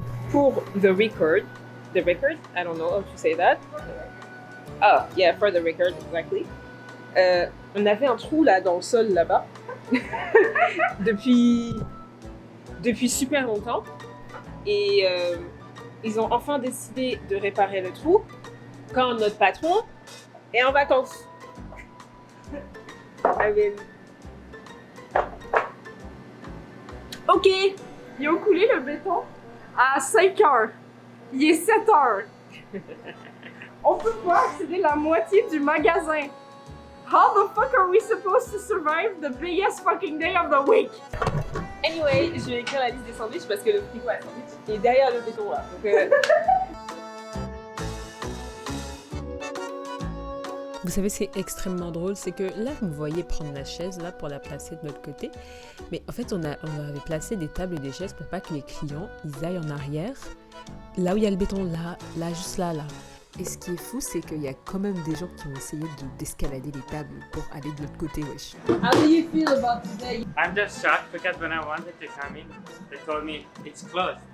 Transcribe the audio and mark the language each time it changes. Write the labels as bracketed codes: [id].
[en] Pour the record, I don't know how to say that. Ah, yeah, for the record, exactly. [fr] On avait un trou là dans le sol là-bas depuis super longtemps et ils ont enfin décidé de réparer le trou quand notre patron est en vacances. [en] I mean... [fr] Ok, ils ont coulé le béton à 5 heures. Il est 7 heures. On peut pas accéder la moitié du magasin. [en] How the fuck are we supposed to survive the biggest fucking day of the week? [fr] Anyway, je vais écrire la liste des sandwichs parce que le frigo à sandwich est derrière le béton là. Donc, Vous savez, c'est extrêmement drôle, c'est que là, vous me voyez prendre la chaise là pour la placer de l'autre côté. Mais en fait, on avait placé des tables et des chaises pour pas que les clients ils aillent en arrière. Là où il y a le béton, là, juste là. Et ce qui est fou, c'est qu'il y a quand même des gens qui ont essayé d'escalader les tables pour aller de l'autre côté, wesh. [en] How do you feel about today? I'm just shocked because when I wanted to come in, they told me it's closed.